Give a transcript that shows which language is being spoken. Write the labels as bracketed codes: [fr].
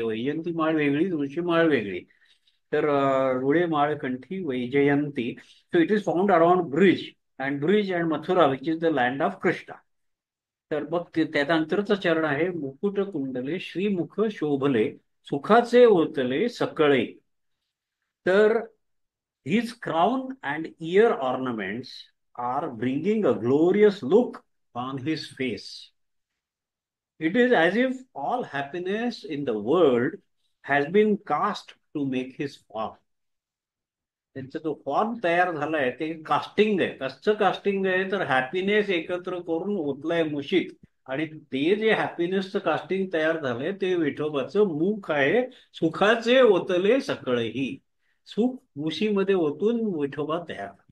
[mr] वैजयंती माळ वेगळी, तुळशी माळ वेगळी. तर रुळे माळ कंठी Vaijayanti. [en] So it is found around Braj and Mathura which is the land of Krishna. [mr] तर मग त्यानंतरचं चरण आहे, मुकुट कुंडले श्रीमुख शोभले सुखाचे ओतले सकळे. [en] तर his crown and ear ornaments are bringing a glorious look on his face. It is as if all happiness in the world has been cast to make his form. [mr] त्यांचा जो फॉर्म तयार झालाय ते कास्टिंग आहे. कसं casting आहे तर happiness एकत्र करून ओतलाय मुशीत. आणि ते जे हॅपीनेसचं कास्टिंग तयार झालंय ते विठोबाचं मुख आहे. सुखाचे ओतले सकळही, सुख मुशीमध्ये ओतून विठोबा तयार.